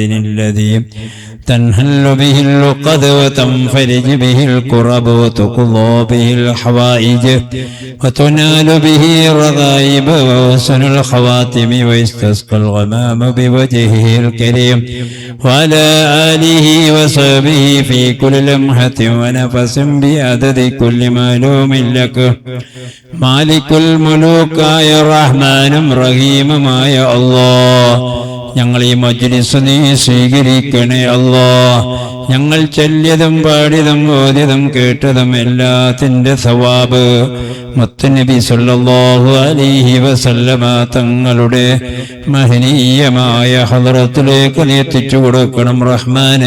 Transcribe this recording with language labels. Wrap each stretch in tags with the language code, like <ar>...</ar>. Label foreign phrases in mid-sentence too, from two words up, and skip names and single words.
<ar>الذي تنحل به اللقد وتنفرج به الكرب وتقضى به الحوائج وتنال به الرغائب وحسن الخواتم ويستسقى الغمام بوجهه الكريم وعلى آله وصحبه في كل لمحة ونفس بعدد كل معلوم لك. مالك الملوك يا رحمن رحيم ما يا الله.</ar> <ml>ഞങ്ങൾ ഈ മജ്ലിസ് നീ സ്വീകരിക്കണേ അല്ലാ. ഞങ്ങൾ ചൊല്ലിയതും പാടിയതും ഓതിയതും കേട്ടതും എല്ലാത്തിന്റെ സവാബ് മുത്തുനബി</ml> <ar>صلى الله عليه وسلم</ar> <ml>തങ്ങളുടെ മഹനീയമായ ഹദ്റത്തിലേക്ക് നീ എത്തിച്ചു കൊടുക്കണം റഹ്മാനെ.</ml>